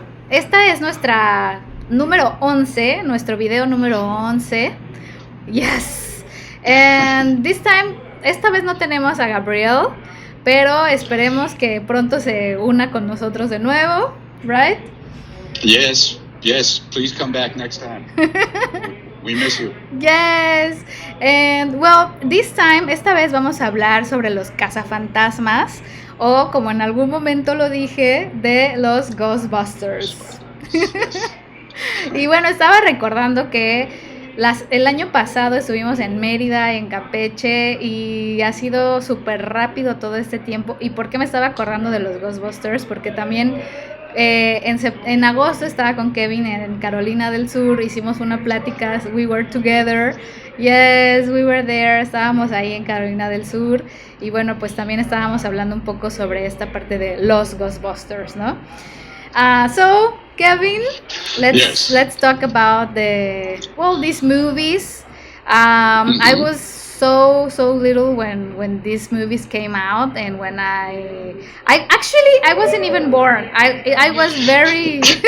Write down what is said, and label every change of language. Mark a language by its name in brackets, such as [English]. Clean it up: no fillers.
[Spanish] Esta es nuestra número 11, nuestro video número 11. Yes. And this time, esta vez no tenemos a Gabriel, pero esperemos que pronto se una con nosotros de nuevo, right? [English] Yes, please come back next time. We miss you. Yes. [Spanish] And well, this time, esta vez vamos a hablar sobre los cazafantasmas, o como en algún momento lo dije, de los Ghostbusters. Y bueno, estaba recordando que el año pasado estuvimos en Mérida, en Campeche, y ha sido súper rápido todo este tiempo. ¿Y por qué me estaba acordando de los Ghostbusters? Porque también en agosto estaba con Kevin en Carolina del Sur, hicimos una plática, we were together, yes, we were there, estábamos ahí en Carolina del Sur, y bueno, pues también estábamos hablando un poco sobre esta parte de los Ghostbusters, ¿no? [English] So, Kevin, let's talk about these movies. I was so little when these movies came out, and when I wasn't even born. I was very